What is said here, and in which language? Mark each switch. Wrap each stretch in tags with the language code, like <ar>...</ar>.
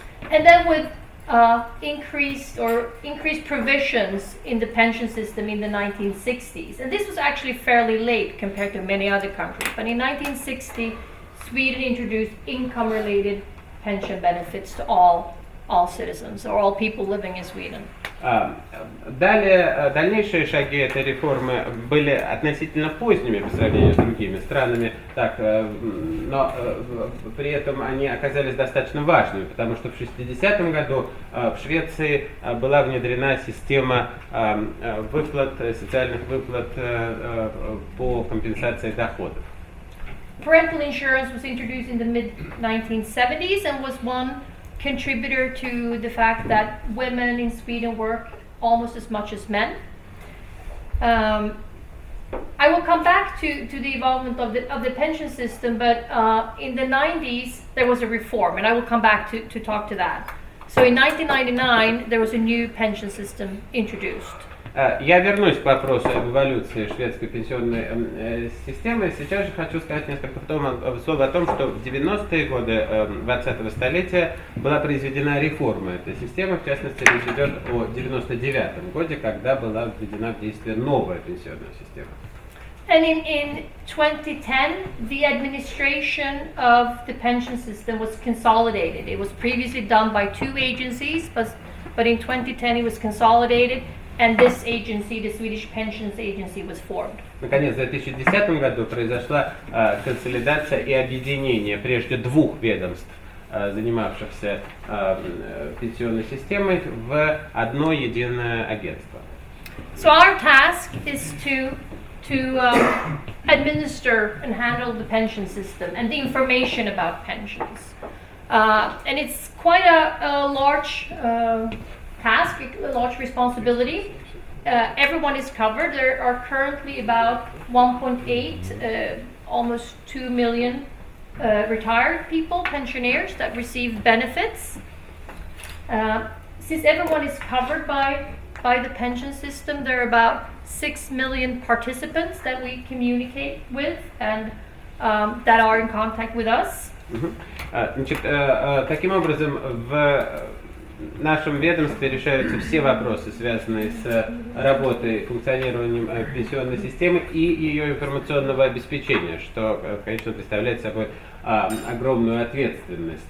<en>And then with increased provisions in the pension system in the 1960s. And this was actually fairly late compared to many other countries. But in 1960, Sweden introduced income-related pension benefits to all citizens, or all people living in Sweden.</en> <ru>Дальнейшие шаги этой реформы были относительно поздними по сравнению с другими странами, но при этом они оказались достаточно важными, потому что в 60-м году в Швеции была внедрена система выплат, социальных выплат по компенсации доходов.</ru> <en>Parental insurance was introduced in the mid-1970s and was one contributor to the fact that women in Sweden work almost as much as men. I will come back to the involvement of the pension system, but in the 90s there was a reform, and I will come back to talk to that. So in 1999 there was a new pension system introduced.</en> <ru>Я вернусь к вопросу об эволюции шведской пенсионной системы. Сейчас же хочу сказать несколько слов о том, что в 90-е годы 20-го столетия была произведена реформа этой системы. В частности, речь идет о 99-м годе, когда была введена в действие новая пенсионная система.</ru> <en>And in 2010, the administration of the pension system was consolidated. It was previously done by two agencies, but in 2010 it was consolidated. And this agency, the Swedish Pensions Agency, was formed.</en> <ru>Наконец, в 2010 году произошла консолидация и объединение прежде двух ведомств, занимавшихся пенсионной системой, в одно единое агентство.</ru> <en>So our task is to administer and handle the pension system and the information about pensions. And it's quite a large task, a large responsibility. Everyone is covered. There are currently about 1.8, almost 2 million retired people, pensioners, that receive benefits. Since everyone is covered by the pension system, there are about 6 million participants that we communicate with and that are in contact with us.</en> <ru>Значит, таким образом, в нашем ведомстве решаются все вопросы, связанные с работой, функционированием пенсионной системы и ее информационного обеспечения, что, конечно, представляет собой огромную ответственность.</ru>